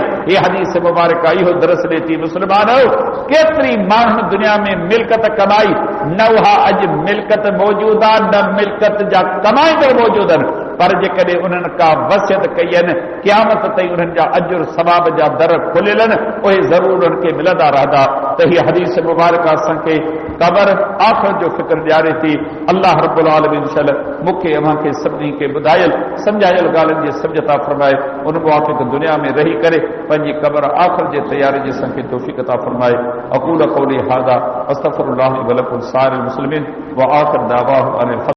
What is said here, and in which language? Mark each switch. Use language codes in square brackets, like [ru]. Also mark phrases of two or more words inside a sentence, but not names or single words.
[sd] हे हदीस मुबारक इहो दरस ॾे थी मुस्लमानो, केतिरी माण्हुनि दुनिया में मिल्कत कमाई, न उहा अॼु मिल्कत मौजूदु आहे न मिल्कत जा कमाईंदड़ मौजूदु आहिनि, पर जेकॾहिं उन्हनि का वसियत कई आहिनि क़यामत ताईं उन्हनि जा अजुर सवाब जा दर खुलियल आहिनि, उहे ज़रूर उन्हनि खे मिलंदा रहंदा। त हीअ हदीस मुबारक असांखे क़बर आख़िरत जो फ़िक्र ॾियारे थी। [ar] الله رب العالمين [sd] इंशाअल्लाह मूंखे अव्हांखे सभिनी खे ॿुधायल सम्झायल ॻाल्हियुनि जी सम्झता फरमाए, उन मुवाफ़िक़ दुनिया में रही करे पंहिंजी क़बर आख़िरत जे तयारी जी असांखे तौफ़ीक़ अता फरमाए। [ar] أقول قولي هذا أستغفر الله لي ولكم سائر المسلمين وآخر دعواهم أن